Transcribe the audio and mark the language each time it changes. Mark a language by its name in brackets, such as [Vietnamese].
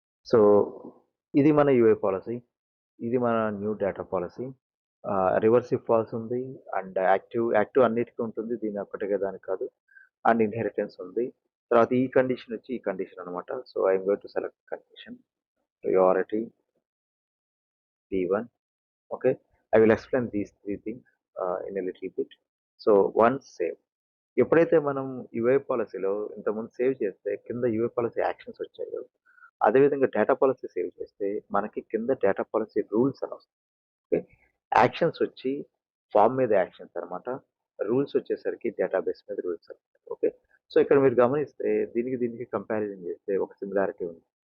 [Telugu] So ఇది మన UA policy. ఇది మన new data policy. Reverse if falls ఉంది. అండ్ యాక్టివ్ అన్నిటికి ఉంటుంది. దీని ఒక్కటే దానికి కాదు. అండ్ ఇన్హెరిటెన్స్ ఉంది. తర్వాత ఈ కండిషన్ వచ్చి ఈ కండిషన్ అనమాట. [English] So I'm going to select condition priority P1. Okay, I will explain these three things in a little bit. So once save, [Telugu] ఎప్పుడైతే మనం యూఐ పాలసీలో ఇంతకుముందు సేవ్ చేస్తే కింద యూఐ పాలసీ యాక్షన్స్ వచ్చాయో, అదేవిధంగా డేటా పాలసీ సేవ్ చేస్తే మనకి కింద డేటా పాలసీ రూల్స్ అని వస్తాయి. ఓకే, యాక్షన్స్ వచ్చి ఫామ్ మీద యాక్షన్స్ అనమాట. రూల్స్ వచ్చేసరికి డేటాబేస్ మీద రూల్స్ అనమాట. ఓకే, సో ఇక్కడ మీరు గమనిస్తే దీనికి కంపారిజన్ చేస్తే ఒక సిమిలారిటీ ఉంది.